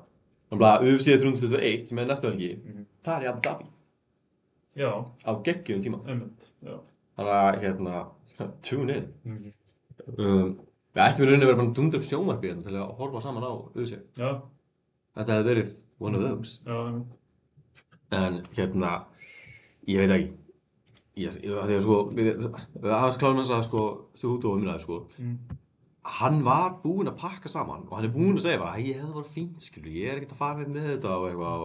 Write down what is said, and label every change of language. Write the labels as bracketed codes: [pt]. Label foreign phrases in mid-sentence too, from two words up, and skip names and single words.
[is] Þannig að UFC 321 sem er næstu helgi, það er í Abu Dhabi. Já. Á geggjum tíma. Einmitt, já. Þannig að, [en] tune in. [is] Við ættum í rauninni að vera bara dundra upp sjónvarpið hérna til að horfa saman á UFC. Já. Þetta hefði verið [en] one of those. [is] Já, einmitt. En ég veit ekki. Því að sko, við aðeins klárum þess að sko, Cejudo umræði sko. Hann var búinn að pakka saman og hann er búinn að segja bara, þetta var fínt, skilu, ég er ekkert að fara með þetta og eitthvað.